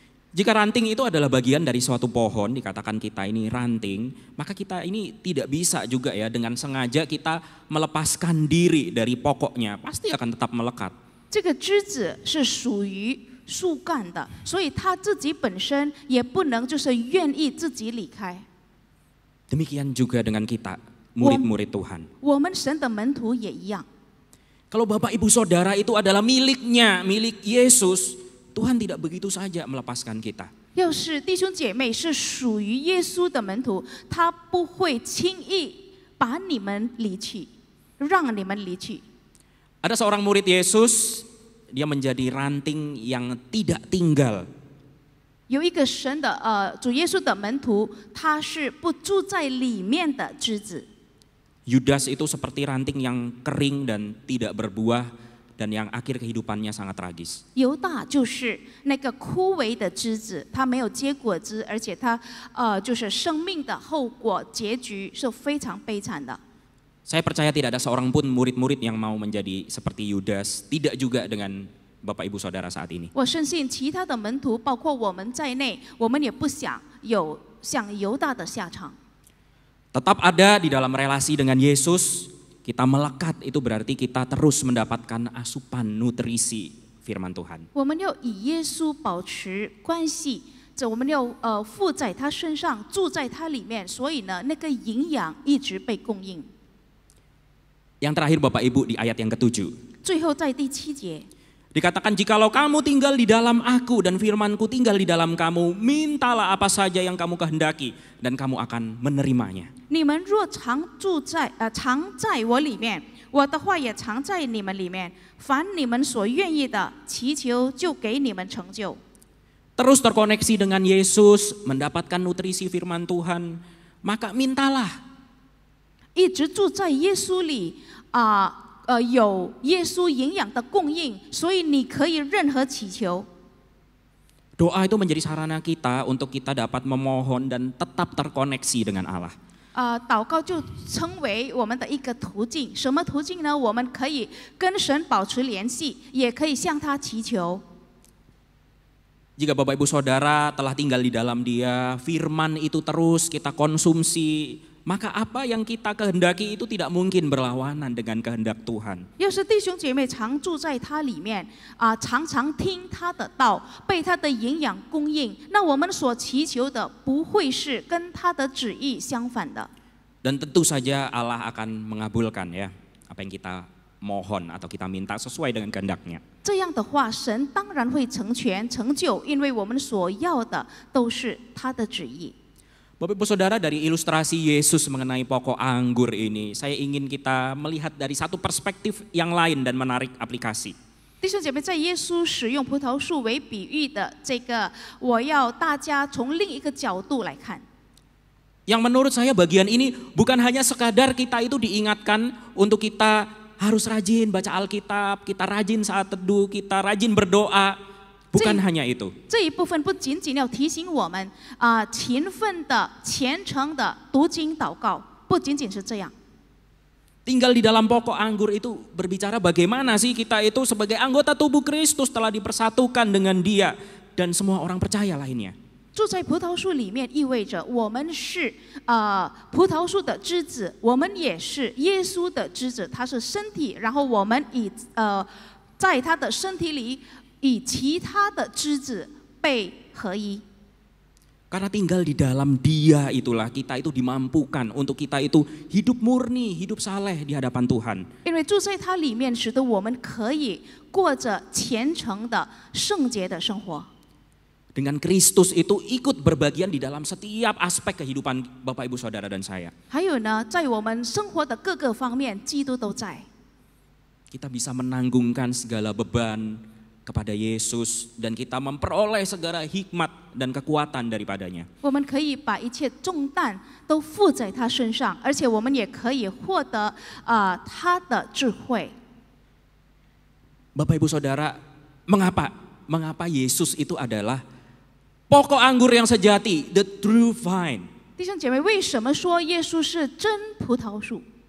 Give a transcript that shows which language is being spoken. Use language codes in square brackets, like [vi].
[id] Jika ranting itu adalah bagian dari suatu pohon, dikatakan kita ini ranting, maka kita ini tidak bisa juga ya dengan sengaja kita melepaskan diri dari pokoknya, pasti akan tetap melekat. [zh] 这个枝子是属于树干的，所以它自己本身也不能就是愿意自己离开。 [id] Demikian juga dengan kita, murid-murid Tuhan. [zh] 我们神的门徒也一样。 [id] Kalau Bapak Ibu Saudara itu adalah miliknya, milik Yesus, Tuhan tidak begitu saja melepaskan kita. [zh] 要是弟兄姐妹是属于耶稣的门徒，他不会轻易把你们离弃，让你们离弃。 [id] Ada seorang murid Yesus, dia menjadi ranting yang tidak tinggal. [zh] 有一个神的主耶稣的门徒，他是不住在里面的枝子。 [id] Yudas itu seperti ranting yang kering dan tidak berbuah dan yang akhir kehidupannya sangat tragis. [zh] 犹大就是那个枯萎的枝子，它没有结果子，而且它就是生命的后果结局是非常悲惨的。 [id] Saya percaya tidak ada seorang pun murid-murid yang mau menjadi seperti Yudas, tidak juga dengan Bapak Ibu Saudara saat ini. [zh] 我深信其他的门徒，包括我们在内，我们也不想有像犹大的下场。 [id] Tetap ada di dalam relasi dengan Yesus, kita melekat itu berarti kita terus mendapatkan asupan nutrisi firman Tuhan. [zh] 我们要以耶稣保持关系，我们要附在他身上，住在他里面，所以呢，那个营养一直被供应。 [id] Yang terakhir Bapak Ibu di ayat yang ke-7. [zh] 最后在第7节。 [id] Dikatakan jikalau kamu tinggal di dalam aku dan firmanku tinggal di dalam kamu, mintalah apa saja yang kamu kehendaki dan kamu akan menerimanya. [zh] 你们若常在我里面，我的话也常在你们里面，凡你们所愿意的，祈求就给你们成就。 [id] Terus terkoneksi dengan Yesus, mendapatkan nutrisi firman Tuhan, maka mintalah. [zh] 一直住在耶稣里有耶稣营养的供应，所以你可以任何祈求。 [id] Doa itu menjadi sarana kita untuk kita dapat memohon dan tetap terkoneksi dengan Allah. [zh] 祷告就成为我们的一个途径。什么途径呢？我们可以跟神保持联系，也可以向他祈求。 [id] Jika Bapak Ibu Saudara telah tinggal di dalam Dia, firman itu terus kita konsumsi, maka apa yang kita kehendaki itu tidak mungkin berlawanan dengan kehendak Tuhan. [zh] 要是弟兄姐妹常住在他里面常常听他的道，被他的营养供应，那我们所祈求的不会是跟他的旨意相反的。 [id] Dan tentu saja Allah akan mengabulkan ya apa yang kita mohon atau kita minta sesuai dengan kehendak-Nya. [zh] 这样的话，神当然会成全成就，因为我们所要的都是他的旨意。 [id] Bapak Ibu Saudara, dari ilustrasi Yesus mengenai pokok anggur ini, saya ingin kita melihat dari satu perspektif yang lain dan menarik aplikasi. [zh] 弟兄姐妹，在耶稣使用葡萄树为比喻的这个，我要大家从另一个角度来看。 [id] Yang menurut saya bagian ini bukan hanya sekadar kita itu diingatkan untuk kita harus rajin baca Alkitab, kita rajin saat teduh, kita rajin berdoa, bukan hanya itu. [zh] 这一部分不仅仅要提醒我们勤奋的、虔诚的读经祷告，不仅仅是这样。 [id] Tinggal di dalam pokok anggur itu berbicara bagaimana sih kita itu sebagai anggota tubuh Kristus telah dipersatukan dengan Dia dan semua orang percaya lainnya. [zh] 住在葡萄树里面，意味着我们是葡萄树的枝子，我们也是耶稣的枝子，他是身体，然后我们在他的身体里与其他的枝子被合一。 [id] Karena tinggal di dalam Dia itulah kita itu dimampukan untuk kita itu hidup murni, hidup saleh di hadapan Tuhan. [zh] 因为住在它里面，使得我们可以过着虔诚的、圣洁的生活。 [id] Dengan Kristus itu ikut berbagian di dalam setiap aspek kehidupan Bapak Ibu Saudara dan saya. [zh] 还有呢，在我们生活的各个方面，基督都在。 [id] Kita bisa menanggungkan segala beban kepada Yesus dan kita memperoleh segala hikmat dan kekuatan daripadanya. [zh] 我们可以把一切重担都负在他身上，而且我们也可以获得他的智慧。 [id] Bapak Ibu Saudara, mengapa Yesus itu adalah pokok anggur yang sejati, [en] the true vine? [zh] 弟兄姐妹，为什么说耶稣是真葡萄树？